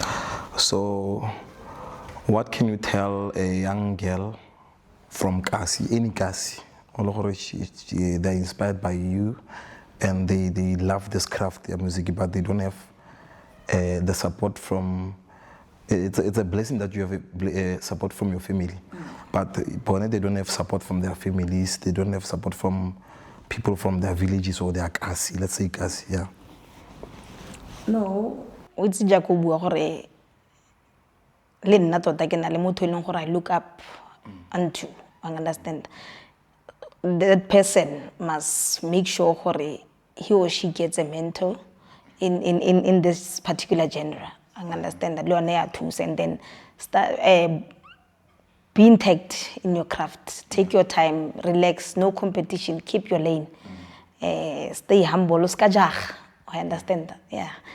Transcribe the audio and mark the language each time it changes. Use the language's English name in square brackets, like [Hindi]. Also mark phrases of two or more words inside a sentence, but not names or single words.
[English] So, what can you tell a young girl from Kasi, any Kasi, they're inspired by you and they love this craft, their music, but they don't have the support from, it's a blessing that you have support from your family, but they don't have support from their families, they don't have support from people from their villages or their Kasi, let's say Kasi, yeah. No, it's Jacobu [Tswana] gore le nna tota ke na le motho eleng gore [English] I look up unto, I understand. That person must make sure gore he or she gets a mentor in this particular genre, I understand that and then start be intact in your craft, take your time, relax, no competition, keep your lane, stay humble, I understand that, yeah.